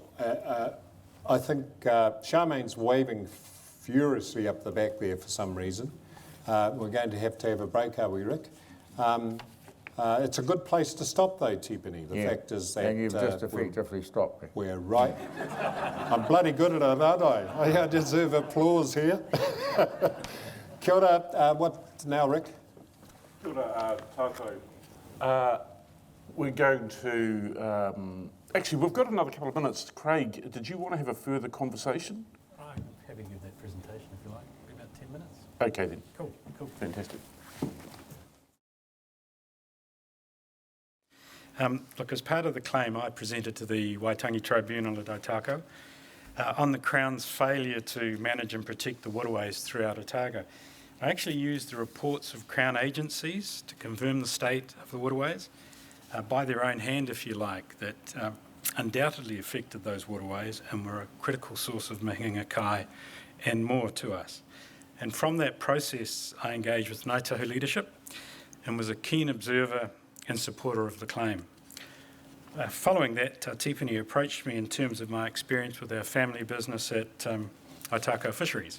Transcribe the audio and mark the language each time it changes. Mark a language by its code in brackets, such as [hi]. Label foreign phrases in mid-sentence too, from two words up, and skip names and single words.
[en] I think Charmaine's waving furiously up the back there for some reason. We're going to have a break, are we, Rick? It's a good place to stop, though, Tipene. The fact is that... And you've just effectively stopped me. We're right. I'm bloody good at it, aren't I? I deserve applause here. [mi] Kia ora. [en] What now, Rick? [mi] Kia ora, tātou. [en] We're going to... actually, we've got another couple of minutes. Craig, did you want to have a further conversation? I'm happy to give that presentation if you like. About 10 minutes. Okay, then. Cool. Fantastic. Look, as part of the claim I presented to the Waitangi Tribunal at Otago on the Crown's failure to manage and protect the waterways throughout Otago, I actually used the reports of Crown agencies to confirm the state of the waterways by their own hand, if you like, that undoubtedly affected those waterways and were a critical source of [mi] mihinga kai [en] and more to us. And from that process, I engaged with Ngāi Tahu leadership and was a keen observer and supporter of the claim. Following that, Tā Tipene approached me in terms of my experience with our family business at Otago Fisheries.